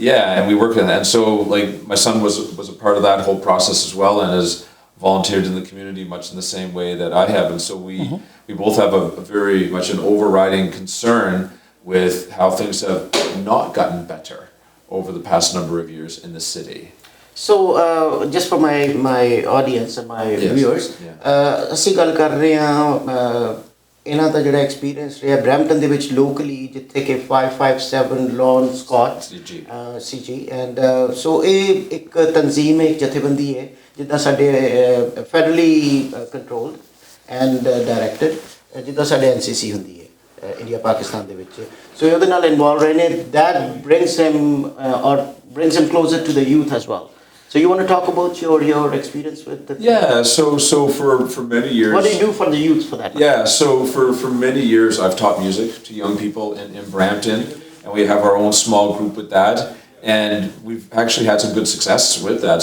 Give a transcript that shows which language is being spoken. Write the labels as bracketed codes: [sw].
[en] Yeah, and we worked on that. And so, like, my son was a part of that whole process as well, and has volunteered in the community much in the same way that I have. And so we both have a very much an overriding concern with how things have not gotten better over the past number of years in the city. So, just for my audience and my Yes, viewers, yeah. [pa] ਅਸੀਂ ਗੱਲ ਕਰ ਰਹੇ ਹਾਂ ਇਹਨਾਂ ਦਾ ਜਿਹੜਾ experience ਰਿਹਾ Brampton ਦੇ ਵਿੱਚ ਲੋਕਲੀ ਜਿੱਥੇ ਕਿ 557 lawn Scott CG and so ਇਹ ਇੱਕ ਤਨਜ਼ੀਮ ਹੈ ਇੱਕ ਜਥੇਬੰਦੀ ਹੈ ਜਿੱਦਾਂ ਸਾਡੇ [en] federally controlled and directed [pa] ਜਿੱਦਾਂ ਸਾਡੇ ਐਨਸੀਸੀ ਹੁੰਦੀ ਹੈ ਇੰਡੀਆ ਪਾਕਿਸਤਾਨ ਦੇ ਵਿੱਚ ਸੋ ਉਹਦੇ ਨਾਲ ਇਨਵੋਲਵ ਰਹੇ ਨੇ [en] that brings him closer to the youth as well. So you want to talk about your experience with the... Yeah, so for many years... What do you do for the youth for that? Yeah, so for many years I've taught music to young people in Brampton, and we have our own small group with that, and we've actually had some good success with that.